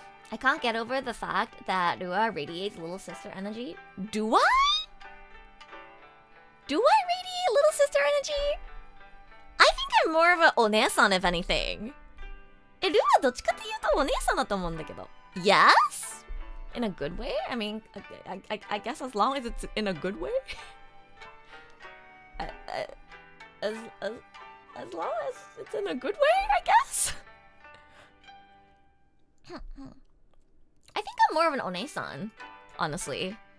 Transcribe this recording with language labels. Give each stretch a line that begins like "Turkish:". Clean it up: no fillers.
English: I can't get over the fact that Rua radiates little sister energy. Do I? Do I radiate little sister energy? I think I'm more of a onesan if anything.
Japanese: Rua どっちかっていうとお姉さんだと思うんだけど.
English: Yes? In a good way? I mean, I guess as long as it's in a good way? As long as it's in a good way, I guess? I think I'm more of an onesan, honestly.